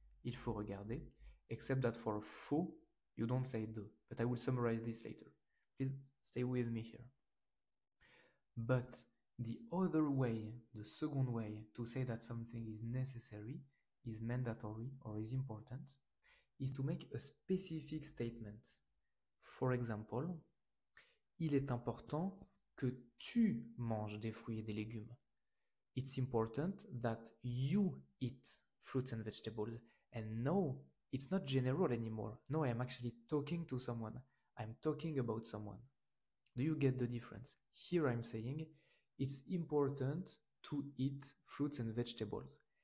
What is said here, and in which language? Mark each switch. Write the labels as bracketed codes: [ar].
[fr] Il faut regarder, [en] except that for faut, you don't say de, but I will summarize this later. Please stay with me here. But the other way, the second way to say that something is necessary, is mandatory, or is important, is to make a specific statement. For example, [fr] il est important que tu manges des fruits et des légumes. [en] It's important that you eat fruits and vegetables. And no, it's not general anymore. No, I am actually talking to someone. I'm talking about someone. Do you get the difference? Here I'm saying it's important to eat fruits and vegetables.